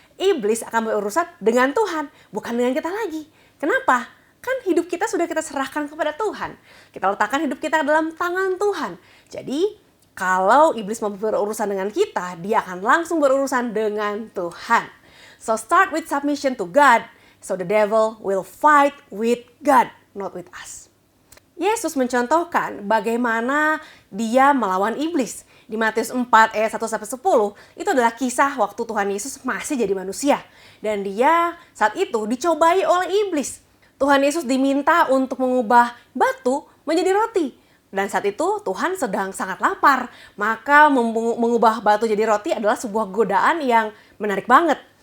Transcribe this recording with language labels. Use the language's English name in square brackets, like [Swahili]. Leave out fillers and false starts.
[Indonesian] Iblis akan berurusan dengan Tuhan, bukan dengan kita lagi. Kenapa? Kan hidup kita sudah kita serahkan kepada Tuhan. Kita letakkan hidup kita dalam tangan Tuhan. Jadi, kalau iblis mau berurusan dengan kita, dia akan langsung berurusan dengan Tuhan. [English] So start with submission to God, so the devil will fight with God, not with us. [Indonesian] Yesus mencontohkan bagaimana dia melawan iblis. Di Matius 4 ayat 1-10 itu adalah kisah waktu Tuhan Yesus masih jadi manusia. Dan dia saat itu dicobai oleh iblis. Tuhan Yesus diminta untuk mengubah batu menjadi roti. Dan saat itu Tuhan sedang sangat lapar. Maka mengubah batu jadi roti adalah sebuah godaan yang menarik banget.